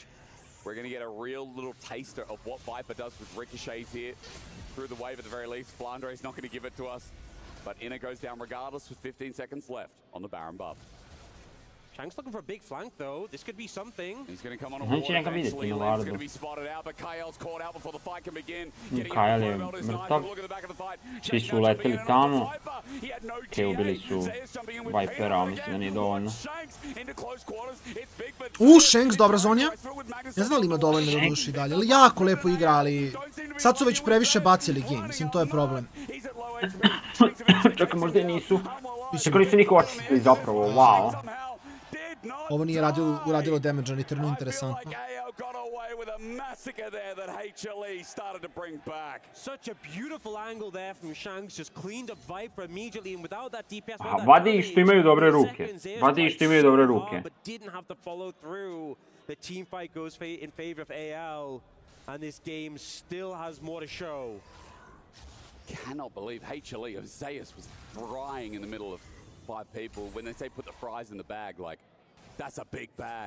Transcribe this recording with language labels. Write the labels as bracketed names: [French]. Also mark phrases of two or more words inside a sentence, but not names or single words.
[English] We're going to get a real little taster of what Viper does with ricochets here. Through the wave at the very least. Flandre is not going to give it to us. But inner goes down regardless with 15 seconds left on the Baron buff. Shanks looking for a big flank though. This could be something. He's going to come on a ward eventually. Lens going to be spotted out, but Kael's caught out before the fight can begin. [Serbian] Kael je mrtav. Svi su uletili tamo. Okej, ubili su Vipera, mislim da nije dovoljno. Shanks, dobra zonja. Ne znam li ima dovoljno da duši dalje, ali jako lepo igra, ali sad su već previše bacili game, mislim to je problem. Čekaj, možda i nisu. Čekaj, nisu niko očistili zapravo, wow. Ovo nije uradilo damage, ali trenu interesantno. [English] With a massacre there that HLE started to bring back. Such a beautiful angle there from Shanks, just cleaned up Viper immediately, and without that DPS, [Serbian] vadi ih što imaju dobre ruke. Vadi ih što imaju dobre ruke. [English] But didn't have to follow through. The team fight goes in favor of AL, and this game still has more to show. Cannot believe HLE of Zeus was frying in the middle of 5 people. When they say put the fries in the bag, like, that's a big bag.